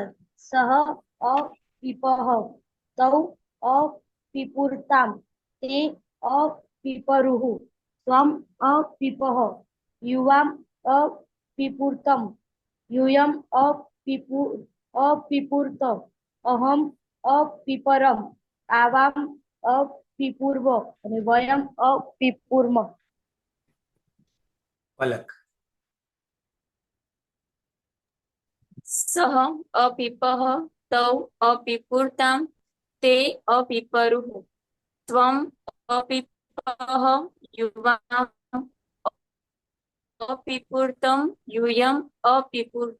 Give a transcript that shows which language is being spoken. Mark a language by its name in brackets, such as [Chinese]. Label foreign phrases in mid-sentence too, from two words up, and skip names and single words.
[Sanskrit] सह अपिपः तौ अपिपूर्ताम ते अपिपरुः त्वम अपिपः युवाम अपिपूर्तम यूयम अपिपूर्त. अहम अपिपरम आवाम अपिपूर्व અને वयम अपिपूर्व. पलक. सह अपिपः तौ अपिपूर्ताम ते अपिपरुः त्वम अपिपः युवाम अपिपूर्तम यूयम अपिपूर्त.